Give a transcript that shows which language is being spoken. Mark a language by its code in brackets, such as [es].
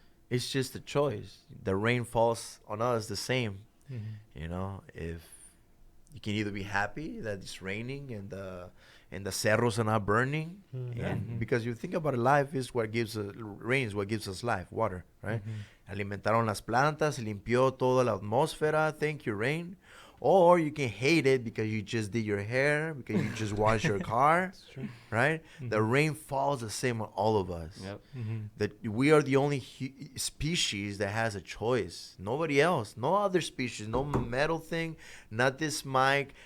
[en] It's just a choice. The rain falls on us the same. Mm-hmm. If you can either be happy that it's raining and the cerros are not burning, and because you think about it, life is what gives us, rain is what gives us life, water, right? Mm-hmm. [es] Alimentaron las plantas, limpió toda la atmósfera, [en] thank you, rain. Or you can hate it because you just did your hair, because you just washed your car, right? Mm-hmm. The rain falls the same on all of us. Yep. Mm-hmm. That we are the only species that has a choice. Nobody else. No other species. No metal thing. Not this mic.